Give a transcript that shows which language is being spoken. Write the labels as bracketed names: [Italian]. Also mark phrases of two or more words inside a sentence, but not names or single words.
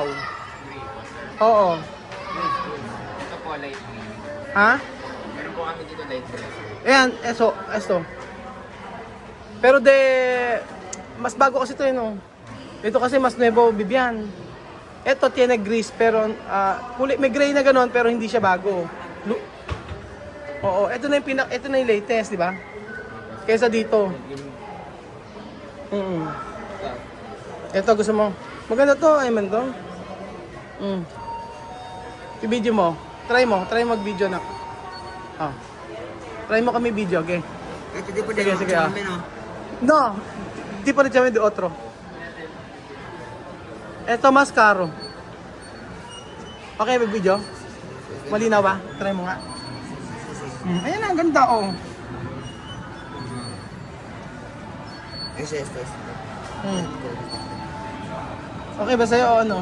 [Filipino] Gray po. Oo. Ito po light green. Ha? Meron po kami dito light green. Ayan, esto. Pero mas bago kasi ito yun, oh. Ito kasi mas nuevo, Vivian. Ito, [Spanish] tiene gris, pero [Filipino] kulay, may gray na gano'n, pero hindi siya bago. Oo, ito na yung latest, di ba? Kaysa dito. Ito, gusto mo. Maganda to, Ayman to. I-video mo. Try mag-video na. Oh. Try mo kami video, okay? Ito di po Sige, din sige, ako ah. no? No, di pa rin kami [Spanish] de otro. [Filipino] Ito, mas caro. Okay, may video? Malinaw ba? Try mo nga. Ayan na, ang ganda, oh. Ito. Okay ba sa'yo o ano?